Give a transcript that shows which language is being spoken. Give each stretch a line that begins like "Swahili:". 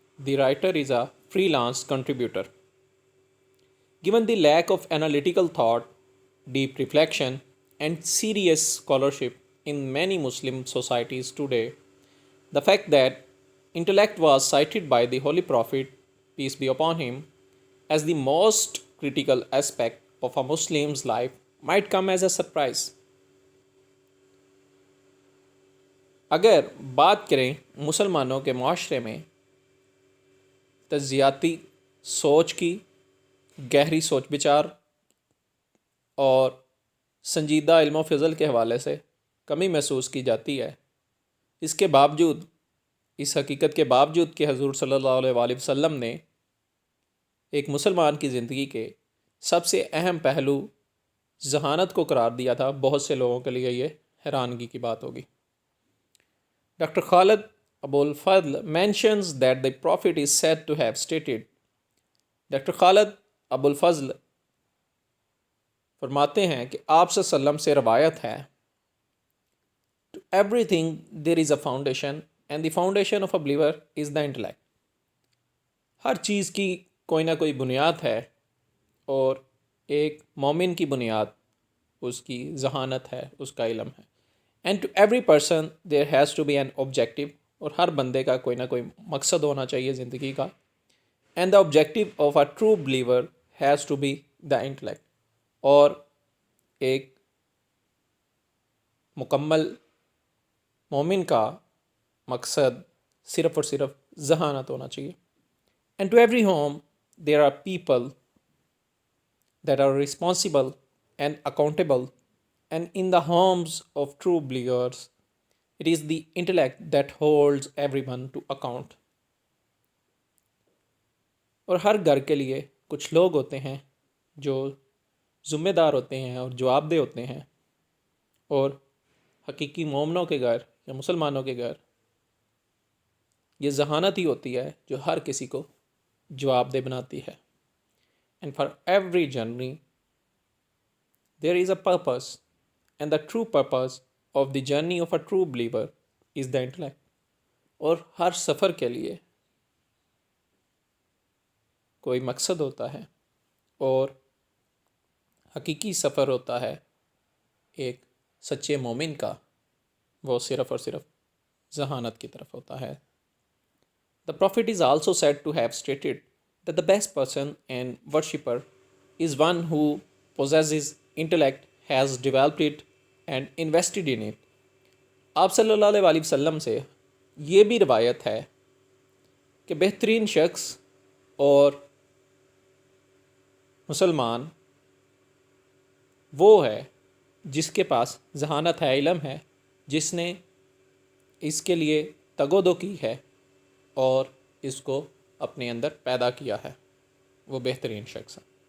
English: The writer is a freelance contributor. Given the lack of analytical thought, deep reflection, and serious scholarship in many Muslim societies today, the fact that intellect was cited by the Holy Prophet, peace be upon him, as the most critical aspect of a Muslim's life might come as a surprise.
Hindi: अगर बात करें मुसलमानों के माशरे में तज्जियाती सोच की, गहरी सोच विचार और संजीदा इल्म व फ़ज़ल के हवाले से कमी महसूस की जाती है, इसके बावजूद, इस हकीकत के बावजूद कि हज़ूर सल्लल्लाहु अलैहि वसल्लम ने एक मुसलमान की ज़िंदगी के सबसे अहम पहलू ज़हानत को करार दिया था, बहुत से लोगों के लिए ये हैरानगी की बात होगी.
English: Dr. Khalid Abul Fadl mentions that the Prophet is said to have stated. Dr. Khalid Abul Fazl
Hindi: फरमाते हैं कि आप सल्लम से रवायत है,
English: To everything there is a foundation and the foundation of a believer is the intellect.
Hindi: हर चीज़ की कोई ना कोई बुनियाद है और एक मोमिन की बुनियाद उसकी जहानत है, उसका इल्म है.
English: and to every person there has to be an objective,
Hindi: और हर बंदे का कोई ना कोई मकसद होना चाहिए ज़िंदगी का.
English: and the objective of a true believer has to be the intellect,
Hindi: और एक मुकम्मल मोमिन का मकसद सिर्फ़ और सिर्फ जहानत होना चाहिए.
English: And to every home there are people that are responsible and accountable, and in the homes of true believers, it is the intellect that holds everyone to account.
Hindi: और हर घर के लिए कुछ लोग होते हैं जो ज़िम्मेदार होते हैं और जवाबदेह होते हैं, और हकीकी मोमिनों के घर या मुसलमानों के घर ये जहानत ही होती है जो हर किसी को जवाबदेह बनाती है.
English: And for every journey, there is a purpose, and the true purpose of the journey of a true believer is the intellect.
Hindi: और हर सफ़र के लिए कोई मकसद होता है, और हकीकी सफ़र होता है एक सच्चे मोमिन का, वो सिर्फ़ और सिर्फ जहानत की तरफ होता है.
English: The Prophet is also said to have stated that the best person and worshipper is one who possesses intellect, has developed it and invested in it.
Hindi: आप सल्लल्लाहु अलैहि वसल्लम से ये भी रवायत है कि बेहतरीन शख्स और मुसलमान वो है जिसके पास जहानत है, इल्म है, जिसने इसके लिए तगोदो की है और इसको अपने अंदर पैदा किया है, वो बेहतरीन शख्स है.